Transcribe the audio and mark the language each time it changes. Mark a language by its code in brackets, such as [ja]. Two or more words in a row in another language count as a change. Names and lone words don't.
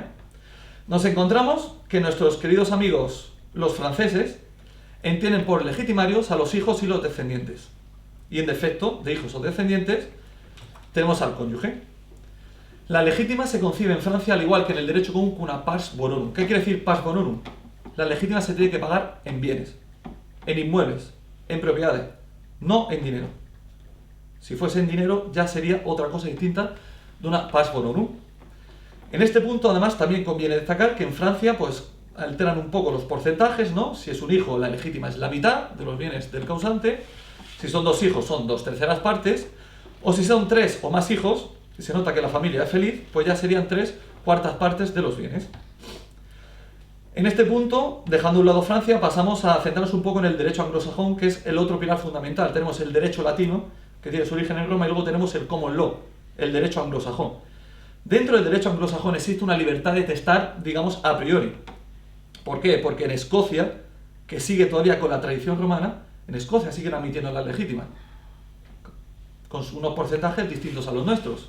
[es] Nos encontramos que nuestros queridos amigos los franceses entienden por legitimarios a los hijos y los descendientes. Y en defecto de hijos o descendientes tenemos al cónyuge. La legítima se concibe en Francia al igual que en el derecho común con una [la] pars bonorum. [es] ¿Qué quiere decir [la] pars bonorum? [es] La legítima se tiene que pagar en bienes, en inmuebles, en propiedades, no en dinero. Si fuese en dinero ya sería otra cosa distinta de una [la] pars bonorum. [es] En este punto además también conviene destacar que en Francia pues alteran un poco los porcentajes, ¿no? Si es un hijo, la legítima es la mitad de los bienes del causante. Si son 2 hijos son 2/3 partes. O si son 3 o más hijos, si se nota que la familia es feliz, pues ya serían 3/4 partes de los bienes. En este punto, dejando a un lado Francia, pasamos a centrarnos un poco en el derecho anglosajón, que es el otro pilar fundamental. Tenemos el derecho latino, que tiene su origen en Roma, y luego tenemos el [en] common law, [es] el derecho anglosajón. Dentro del derecho anglosajón existe una libertad de testar, digamos, [la] a priori. [es] ¿Por qué? Porque en Escocia, que sigue todavía con la tradición romana, en Escocia siguen admitiendo las legítimas, con unos porcentajes distintos a los nuestros.